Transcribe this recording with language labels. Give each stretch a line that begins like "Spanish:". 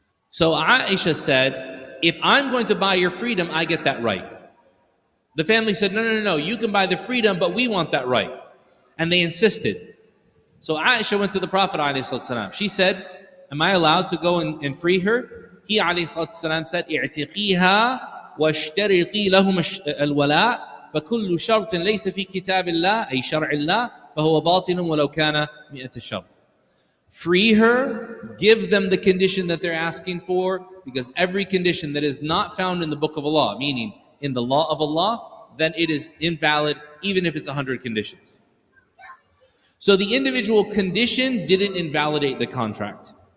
English: So Aisha said, if I'm going to buy your freedom, I get that right. The family said, no, you can buy the freedom, but we want that right. And they insisted. So Aisha went to the Prophet ﷺ. She said, am I allowed to go and free her? He ﷺ said,
Arabic: اعتقيها واشترطي لهم الولاء فكل شرط ليس في كتاب الله أي شرع الله فهو باطل ولو كان 100 شرط.
English: Free her, give them the condition that they're asking for, because every condition that is not found in the book of Allah, meaning in the law of Allah, then it is invalid even if it's 100 conditions. So the individual condition didn't invalidate the contract.